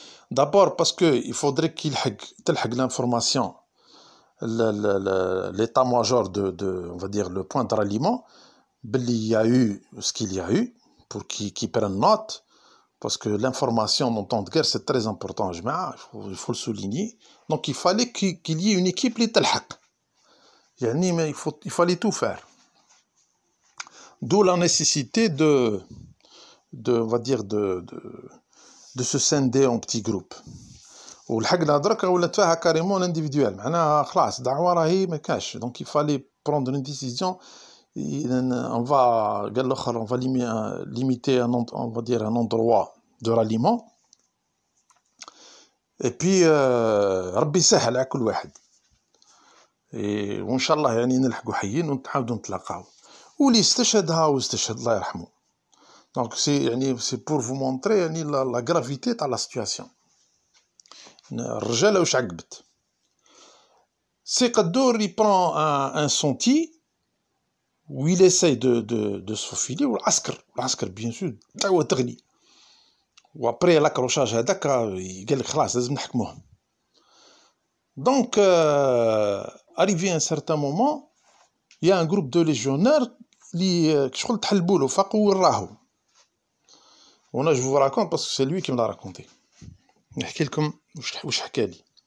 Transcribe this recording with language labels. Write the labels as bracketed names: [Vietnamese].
[French] D'abord parce qu'il faudrait qu'il تلحق l'information, l'état-major on va dire le point de ralliement, il y a eu ce qu'il y a eu, pour qu'ils prennent note, parce que l'information en temps de guerre c'est très important, il faut le souligner. Donc il fallait qu'il y ait une équipe qui تلحق. Mais il fallait tout faire. D'où la nécessité on va dire de se scinder en petits groupes. [Arabic] والحقنا درك ولات فيها [French] carrément individuel. [Arabic] معناها خلاص دعوة راهي ما كاش. [French] Donc il fallait prendre une décision. On va limiter on va dire un endroit de ralliement. Et puis [Arabic] ربي يسهل على كل واحد. وان شاء الله يعني نلحقوا حيين ونتعاودوا نتلاقاو. واللي استشهد الله يرحمه. [French] Donc c'est pour vous montrer la gravité de la situation. [Arabic] الرجالة واش عقبت. [French] سي قدور il prend un sentier où il essaye de se faufiler, والعسكر bien sûr [Arabic] دعوة تغلي. و [French] après l'accrochage [Arabic] هذاك قال لك خلاص لازم نحكموهم. [French] Donc arrivé à un certain moment, il y a un groupe de légionnaires [Arabic] اللي شغل تحلبوا له فاقوا وراهو. [French] وانا je vous raconte parce que c'est lui qui me l'a raconté. [Arabic] نحكي لكم واش حكى لي.